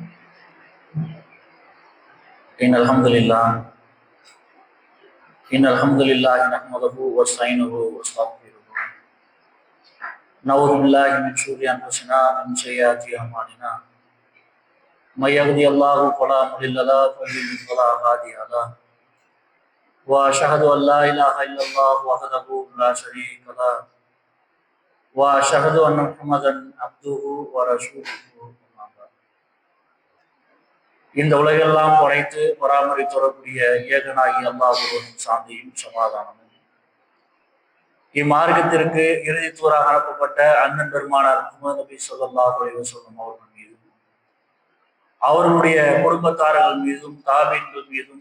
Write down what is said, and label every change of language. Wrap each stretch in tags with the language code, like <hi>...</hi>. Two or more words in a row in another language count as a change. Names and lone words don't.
<ar>إن الحمد لله نحمده ونستعينه ونستغفره نعوذ بالله من شرور أنفسنا ومن سيئات أعمالنا من يهده الله فلا مضل له ومن يضلل فلا هادي له وأشهد أن لا إله إلا الله وحده لا شريك له وأشهد أن محمدا عبده ورسوله.</ar> <ta>இந்த உலகெல்லாம் படைத்து பராமரித்து வரக்கூடிய ஏகனாகி அல்லாஹ்வின் சாந்தியும் சமாதானமும் இம்மார்க்கத்திற்கு இறுதி தூராக அனுப்பப்பட்ட அண்ணன் பெருமானார் முஹம்மது நபி</ta> <ar>صلى الله عليه وسلم</ar> <ta>அவர்கள் மீதும் அவர்களுடைய குடும்பத்தார்கள் மீதும் தாபீன்கள் மீதும்</ta>